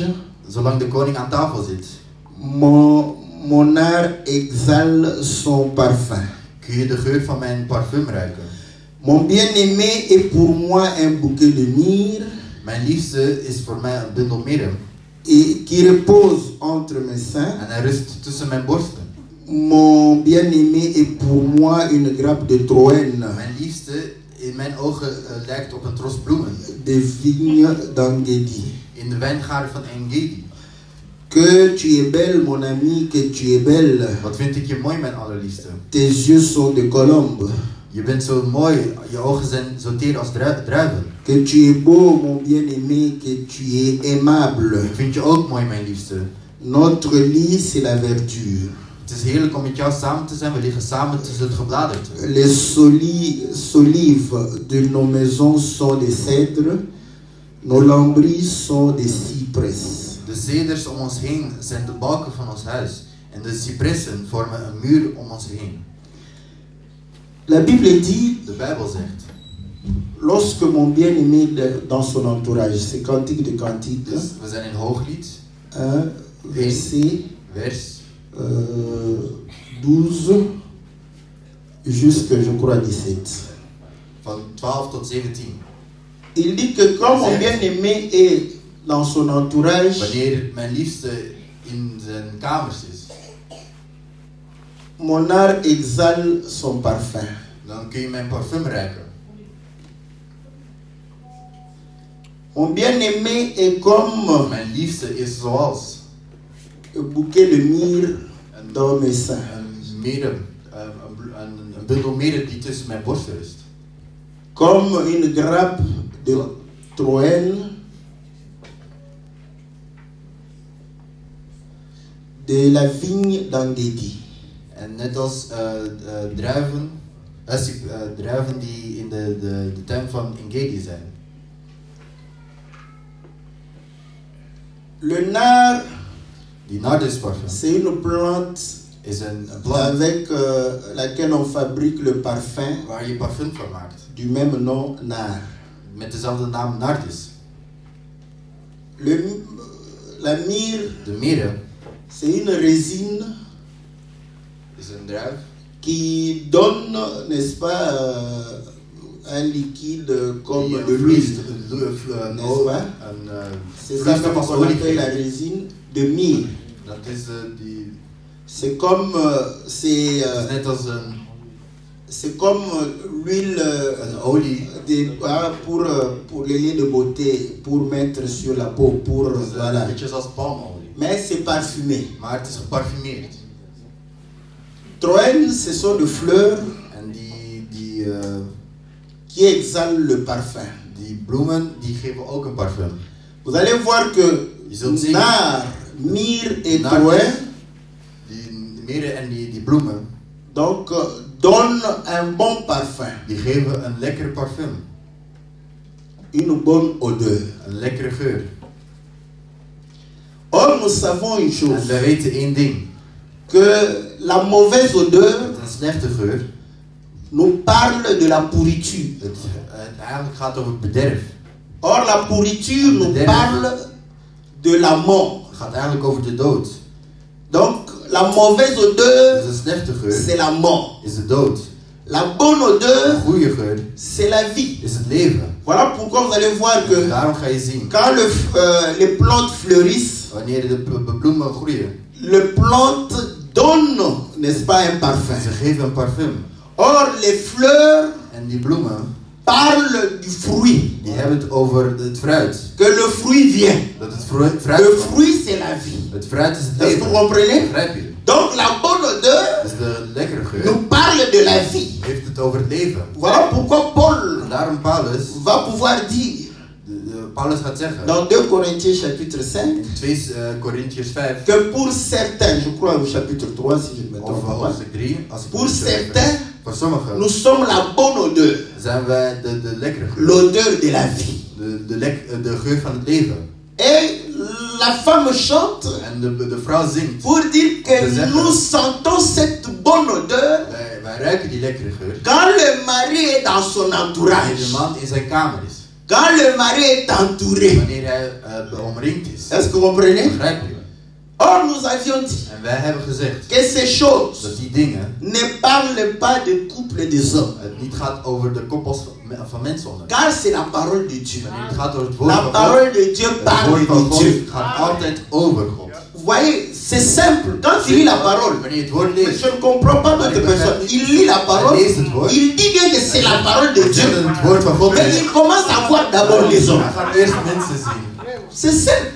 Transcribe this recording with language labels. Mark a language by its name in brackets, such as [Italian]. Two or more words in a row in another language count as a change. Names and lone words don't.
[Dutch] Zolang de koning aan tafel zit, [French] mon art exhale son parfum. [Dutch] kun je de geur van mijn parfum ruiken. [French] Mon bien-aimé est pour moi un bouquet de myrrhe [Dutch] Mijn liefste is voor mij een bundel mirre [French] et qui repose entre mes seins. [Dutch] en hij rust tussen mijn borsten. [French] Mon bien-aimé est pour moi une grappe de Troène, [Dutch] Mijn liefste in mijn ogen lijkt op een tros bloemen [French] des vignes d'Engedi. [Dutch] in de wijngaarden van Engedi. [French] Que tu es belle, mon ami, que tu es belle. [Dutch] Wat vind ik je mooi, mijn allerliefste. [French] Tes yeux sont de colombe. [Dutch] Je bent zo mooi, je ogen zijn zo teer als druiven. [French] Que tu es beau, mon bien-aimé, que tu es aimable. [Dutch] Ik vind je ook mooi, mijn liefste. [French] Notre lit, c'est la verdure. [Dutch] Het is heerlijk om met jou samen te zijn. We liggen samen tussen het gebladerte. [French] Les solives de nos maisons sont des cèdres. Nos lambris sont des cyprès. [Dutch] De ceders om ons heen zijn de balken van ons huis. En de cipressen vormen een muur om ons heen. [French] La Bible dit, [Dutch] De Bijbel zegt. [French] lorsque mon bien-aimé dans son entourage, c'est Cantique de Cantique, [Dutch] Dus we zijn in Hooglied. [French] 1, verset [Dutch] Vers [French] 12 jusque, je crois, 17. [Dutch] van 12 tot 17. [French] Il dit que quand mon bien-aimé est dans son entourage, [Dutch] Wanneer mijn liefste in zijn kamers is, [French] mon art exhale son parfum. [Dutch] dan kun je mijn parfum ruiken. [French] Mon bien-aimé est comme [Dutch] Mijn liefste is zoals [French] un bouquet de myrrhe dans mes seins. [Dutch] een mirre, een bundel mirre die tussen mijn borsten rust. [French] Comme une grappe de Troène, de la vigne d'Engedi. [Dutch] En net als druiven, druiven die in de tuin van Engedi zijn. [French] Le nard, [Dutch] Die nardusparfum [French] c'est une plante [Dutch] is een plant [French] avec laquelle on fabrique le parfum [Dutch] waar je parfum van maakt. [French] du même nom, nard. [Dutch] Met dezelfde naam nardus. [French] La myrrhe, [Dutch] De mirre [French] c'est une résine [Dutch] is een druif [French] qui donne, n'est-ce pas, un liquide comme [Dutch] die [French] de l'huile. n'est-ce pas? C'est ça même qu'on appelle la résine de myrrhe. [Dutch] Dat is die. [French] C'est comme, [Dutch] Het is net als een [French] c'est comme l'huile [Dutch] olie. [French] pour les liens de beauté, pour mettre sur la peau, pour voilà. [Dutch] Beetje zoals palmolie. [French] Mais c'est parfumé. [Dutch] Maar het is geparfumeerd. [French] Troène, ce sont des fleurs [Dutch] En [French] qui exhalent le parfum. [Dutch] die bloemen die geven ook een parfum. [French] Vous allez voir que [Dutch] Je zult zien. [French] nard, myrrhe et [Dutch] Nardus, [French] troène [Dutch] die mirre en die bloemen, [French] donc donnent un bon parfum, [Dutch] die geven een lekker parfum. [French] une bonne odeur. [Dutch] Een lekkere geur. [French] Or, nous savons une [Dutch] En [French] chose, [Dutch] wij weten één ding. [French] que la mauvaise odeur [Dutch] Dat een slechte geur, [French] nous parle de la pourriture. [Dutch] het eigenlijk gaat over bederf. [French] Or, la pourriture nous [Dutch] Bederf. [French] parle de la mort. [Dutch] Het gaat eigenlijk over de dood. [French] Donc, la mauvaise odeur, [Dutch] Dus een slechte geur [French] c'est la mort. [Dutch] is de dood. [French] La bonne odeur, [Dutch] Een goede geur [French] c'est la vie. [Dutch] is het leven. [French] Voilà pourquoi vous allez voir que [Dutch] Daarom ga je zien, [French] quand les plantes fleurissent, [Dutch] wanneer de bloemen groeien, [French] les plantes donnent, n'est-ce pas, un parfum. [Dutch] ze geven een parfum. [French] Or, les fleurs [Dutch] En die bloemen, [French] parlent du fruit. [Dutch] die hebben het over het fruit. [French] Que le fruit vient. [Dutch] Dat het fruit [French] Le [Dutch] komt. [French] fruit, c'est la vie. [Dutch] Het fruit is het [French] Est-ce que vous [Dutch] leven. [French] comprenez? [Dutch] Begrijp je? [French] Donc, la bonne odeur [Dutch] Dus de lekkere geur [French] nous parle de la vie. [Dutch] heeft het over het leven. [French] Voilà pourquoi Paul [Dutch] En daarom Paulus, [French] va pouvoir dire [Dutch] Paulus gaat zeggen, [French] dans 2 Corinthiens chapitre 5 [Dutch] in 2 Corinthiërs 5, [French] que pour certains, je crois au chapitre 3 si je ne me [Dutch] of [French] trompe pas, [Dutch] hoofdstuk 3, als ik [French] pour [Dutch] het zo even- [French] certains, [Dutch] voor sommigen [French] nous sommes la bonne odeur, [Dutch] zijn wij de lekkere geur. [French] l'odeur de la vie. [Dutch] De geur van het leven. [French] Et la femme chante [Dutch] En de vrouw zingt. [French] pour dire que [Dutch] De zeggen. [French] nous sentons cette bonne odeur [Dutch] Wij ruiken die lekkere geur. [French] quand le mari est dans son [Dutch] Wanneer [French] entourage, [Dutch] de man in zijn kamer is. [French] quand le mari est entouré. [Dutch] Wanneer hij omringd is. [French] Est-ce que vous comprenez? [Dutch] Begrijp je? [French] Or, nous avions dit [Dutch] En wij hebben gezegd [French] que ces choses [Dutch] dat die dingen [French] ne parlent pas de couple des hommes, [Dutch] het niet gaat over de koppels van mensen onder. [French] car c'est la parole de Dieu. [Dutch] Wanneer het gaat over het woord [French] La [Dutch] van God. [French] parole de Dieu [Dutch] Het [French] parle [Dutch] woord van [French] de [Dutch] God [French] Dieu. [Dutch] gaat altijd over God. [French] Vous voyez, c'est simple. Quand tu lis la parole, [Dutch] Wanneer je het woord [French] je [Dutch] leest, [French] ne comprends pas d'autres personnes. Il lit la parole, il dit bien que c'est la parole de [Dutch] dan [French] Dieu, [Dutch] zegt het het woord van God. [French] mais il commence à voir d'abord les [Dutch] Hij [French] hommes. [Dutch] gaat eerst mensen zien. [French] C'est simple.